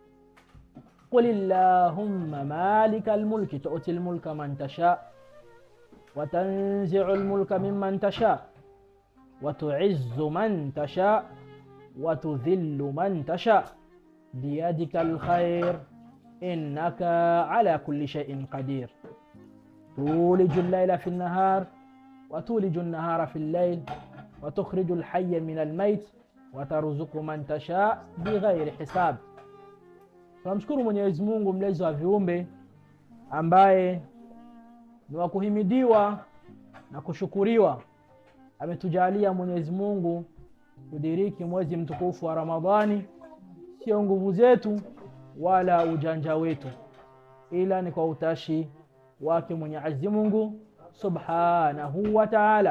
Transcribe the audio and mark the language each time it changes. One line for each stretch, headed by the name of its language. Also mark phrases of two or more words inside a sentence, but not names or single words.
Arabic: قل اللهم مالك الملك تؤتي الملك من تشاء وتنزع الملك ممن تشاء وتعز من تشاء وتذل من تشاء بيدك الخير إنك على كل شيء قدير تولج الليل في النهار وتولج النهار في الليل وتخرج الحي من الميت وترزق من تشاء بغير حساب.
Swahili: Tunamshukuru Mwenyezi Mungu mlezi wa viumbe ambaye ni wa kuhimidiwa na kushukuriwa. Ametujalia Mwenyezi Mungu kudiriki mwezi mtukufu wa Ramadhani, sio nguvu zetu wala ujanja wetu, ila ni kwa utashi wake Mwenyezi Mungu
Arabic: سبحانه وتعالى.